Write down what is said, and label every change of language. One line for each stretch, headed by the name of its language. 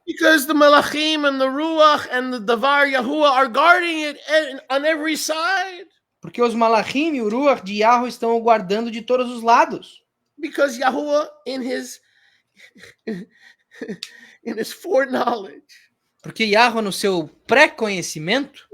English: Because the Malachim and the Ruach and the Davar Yahuwah are guarding it on every side.
Portuguese: Porque os Malachim e o Ruach de Yahweh estão o guardando de todos os lados.
English: Because Yahuwah in his foreknowledge,
Portuguese: porque Yahweh no seu pré-conhecimento